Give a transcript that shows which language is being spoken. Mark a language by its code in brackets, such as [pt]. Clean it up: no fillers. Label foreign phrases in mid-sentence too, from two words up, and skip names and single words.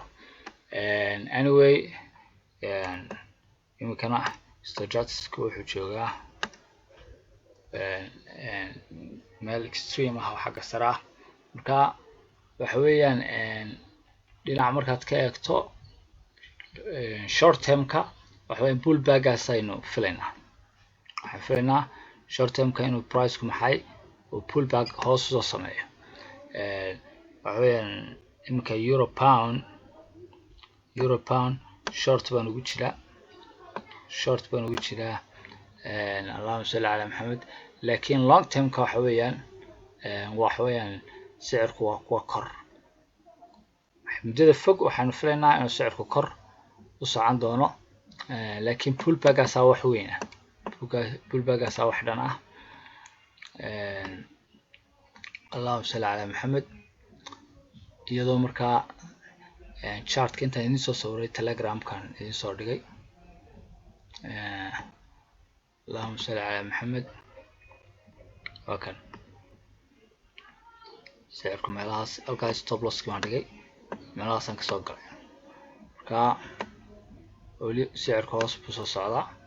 [so] anyway imikana stochastics wuxuu joogaa meel extreme ah oo xagga sare ah. marka waxa weeyaan dhinaca markaad ka eegto [en] short term- [so] ka waxa weeyaan pullback-gaas aynu filaynaa. waxaan filaynaa [en] short term- [so] ka inuu price-ku maxay oo pullback hoos soo sameeyo. waxa weeyaan imika [en] euro pound short [so] baan ugu jiraa [ar] اللهم صل على محمد. [so] laakiin [en] long term- [so] ka waxa weeyaan sicirku waa kuwa kor muddada fog waxaan filaynaa inuu sicirku kor u socon doono laakiin pullback-gaas wax weyn ah pullback-gaas wax dhan ah. [ar] اللهم صل على محمد. [so] iyadoo markaa chart-ka inta idin soo sawiray Telegram-kan idin soo dhigay [ar] اللهم صل على محمد. [so] wakan sicirku meelahaas halkaas [en] stop loss- [so] ki waan dhigay meelahaas aan ka soo galay marka wali sicirku hoos buu soo socdaa